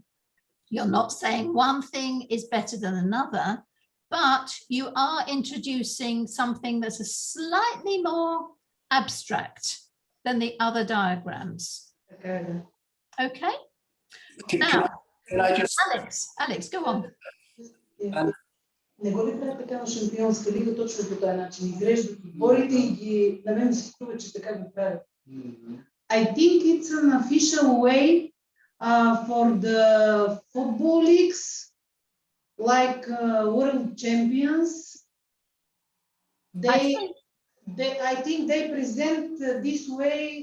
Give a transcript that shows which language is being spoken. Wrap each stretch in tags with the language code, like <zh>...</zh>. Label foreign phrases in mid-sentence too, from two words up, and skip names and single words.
<en>You're not saying one thing is better than another, but you are introducing something that's a slightly more abstract than the other diagrams. Okay. Now, Can I just Alex, go on.</en> <bg>Не го ли правят така на Шампионска лига точно по този начин? Изреждат отборите и ги... На мен ми се струва, че така го правят.</bg> <en>I think it's an official way for the football leagues, like world champions. I think they present this way</en>